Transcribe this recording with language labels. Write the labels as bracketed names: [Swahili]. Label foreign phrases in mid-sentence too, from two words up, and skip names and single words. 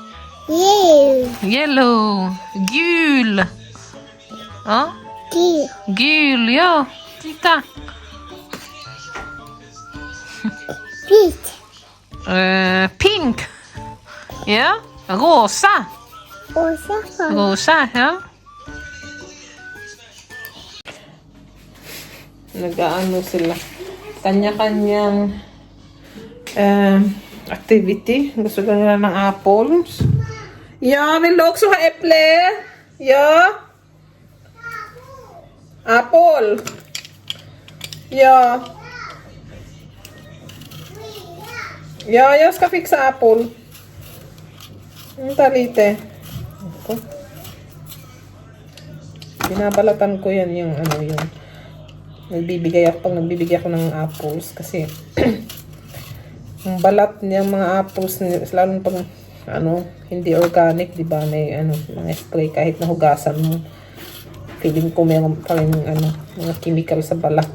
[English] Yellow. Gul. [Swedish] Ja. Gul, ja. Titta. [English] Pink. [Swedish] Ja. Rosa. Rosa, ja. [Filipino] Nag-aano sila. Kanya-kanyang activity. Gusto nila ng apples. [Swedish] Ja, vill du också ha äpple? Ja. Apple. Ja. Ja, jag ska fixa apple. Vänta lite. [Filipino] Ito. Binabalatan ko yan yung yung nagbibigay ako ng apples kasi yung balat niyang mga apples lalo pag hindi organic, di ba, may mga spray kahit nahugasan mo, feeling ko meron pa rin mga chemical sa balat.